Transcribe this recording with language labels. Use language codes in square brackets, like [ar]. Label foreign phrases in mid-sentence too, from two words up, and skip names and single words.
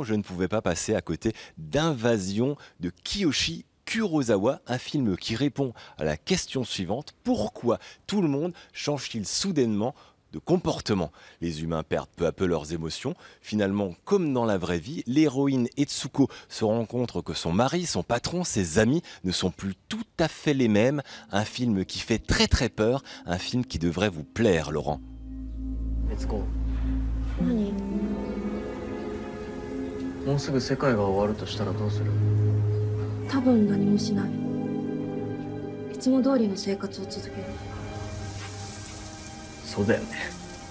[fr] Je ne pouvais pas passer à côté d'Invasion de Kiyoshi Kurosawa, un film qui répond à la question suivante: pourquoi tout le monde change-t-il soudainement de comportement? Les humains perdent peu à peu leurs émotions. Finalement, comme dans la vraie vie, l'héroïne Etsuko se rend compte que son mari, son patron, ses amis ne sont plus tout à fait les mêmes. Un film qui fait très très peur, un film qui devrait vous plaire, Laurent. Etsuko. [ja] 何？もうすぐ世界が終わるとしたらどうする？多分何もしない。いつも通りの生活を続ける。そうだよね。